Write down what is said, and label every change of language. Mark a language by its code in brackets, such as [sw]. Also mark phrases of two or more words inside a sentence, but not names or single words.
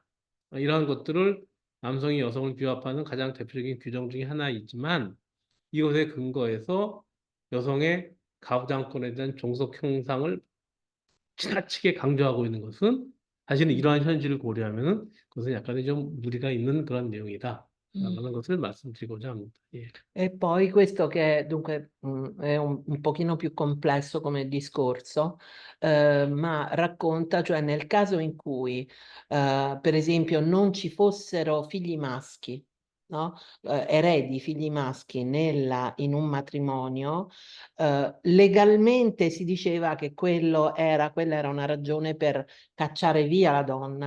[ko] 이러한 것들을 남성이 여성을 비합하는 가장 대표적인 규정 중에 하나이지만 이것에 근거해서 여성의 가부장권에 대한 종속 형상을 지나치게 강조하고 있는 것은 사실은 이러한 현실을 고려하면은 그것은 약간의 좀 무리가 있는 그런 내용이다. 라는 것을 말씀드리고자 합니다. 예. [it] E poi questo che dunque è un pochino più complesso come discorso, ma racconta, cioè nel caso in cui, per esempio, non ci fossero figli maschi, no? Eredi figli maschi in un matrimonio, legalmente si diceva che quella era una ragione per cacciare via la donna.